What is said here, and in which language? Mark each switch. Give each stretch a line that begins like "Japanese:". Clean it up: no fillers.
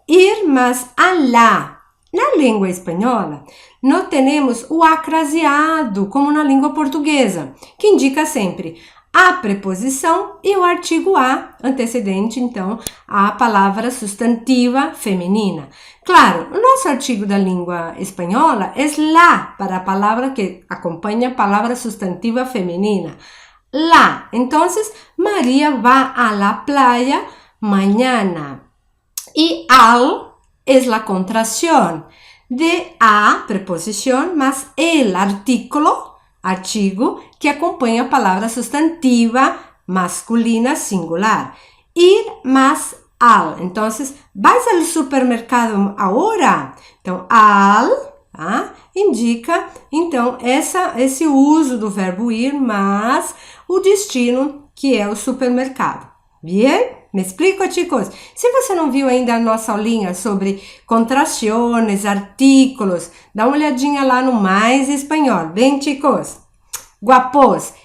Portuguese: Ir mais alá. Na língua espanhola, não temos o acraseado, como na língua portuguesa, que indica sempre a preposição e o artigo a, antecedente, então, à palavra substantiva feminina. Claro, o nosso artigo da língua espanhola é la, para a palavra que acompanha a palavra substantiva feminina. La. Então, Maria vai
Spanish: a la playa mañana. E al es la contracción de a, preposición, más el artículo, artigo, que acompaña a palavra substantiva masculina singular. Ir más al. Entonces, ¿vas al supermercado ahora?
Portuguese: Então, al, indica, então, esse uso do verbo ir, mais o destino, que é o supermercado.
Spanish: Bien? Me explico, chicos?
Portuguese: Se você não viu ainda a nossa aulinha sobre contrações, artículos, dá uma olhadinha lá no Mais Espanhol. Bem, chicos? Guapos!